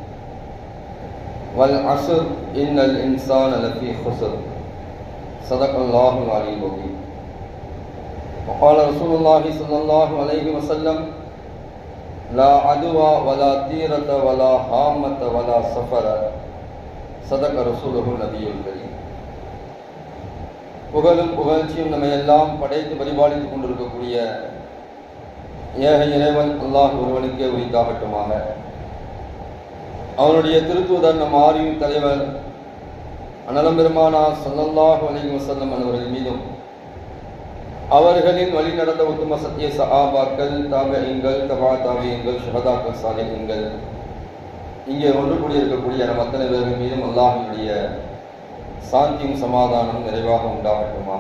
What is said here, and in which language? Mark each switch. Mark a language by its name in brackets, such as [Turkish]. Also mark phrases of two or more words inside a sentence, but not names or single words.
[Arabic] والعصر إن الإنسان لفي خسر. صدق الله العلي العظيم. وقال رسول الله صلى الله عليه وسلم: لا عدوى ولا طيرة ولا هامة ولا سفر. صدق رسوله النبي الكريم. [Tamil] புகழும் புகழ்ச்சியும் நம்மை எல்லாம் படைத்து பரிபாலித்துக் கொண்டிருக்கக்கூடிய ஏக இறைவன் அல்லாஹ் ஒருவனுக்கே உரித்தாகட்டுமாக. அவனுடைய திருத்தூதர் நம் ஆரியும் தலைவர் அனலம் பெருமானார் [Arabic] صلى الله عليه وسلم [Tamil] அவர்கள் மீதும் அவர்களின் வழி நடந்த உத்தம சத்திய சஹாபாக்கள், தாபிஈன்கள், தபா தாபிஈன்கள், ஷுஹதாக்கள், சாலிஹீன்கள், இங்கே ஒன்று கூடியிருக்கக்கூடிய நம் அத்தனை பேர்கள் மீதும் அல்லாஹ்வினுடைய சாந்தியும் சமாதானம் நிறைவாக உண்டாகட்டுமாக.